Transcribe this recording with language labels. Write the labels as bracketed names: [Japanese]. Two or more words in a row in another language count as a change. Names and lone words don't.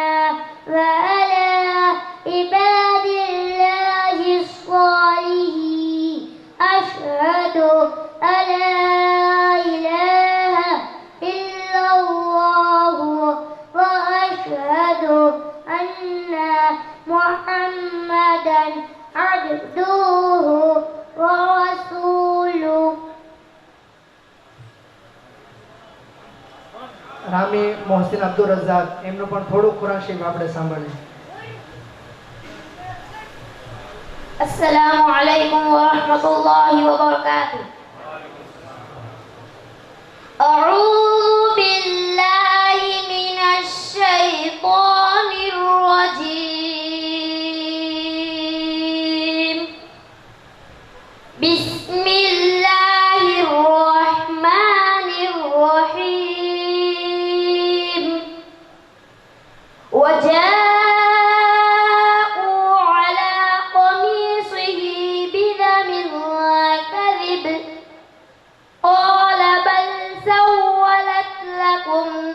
[Arabic] وعلى عباد الله الصالحين أشهد أن لا إله إلا الله وأشهد أن محمدا عبده ورسوله [Gujarati] રામી મોહસિન અબ્દુલ રઝાક એમનું પણ થોડું કુરાન શરીફ આપણે સાંભળીએ. [Arabic] السلام عليكم ورحمة الله وبركاته أعوذ بالله من الشيطان الرجيم بسم الله الرحمن الرحيم وجاءوا على قميصه بدم كذب قال بل سولت لكم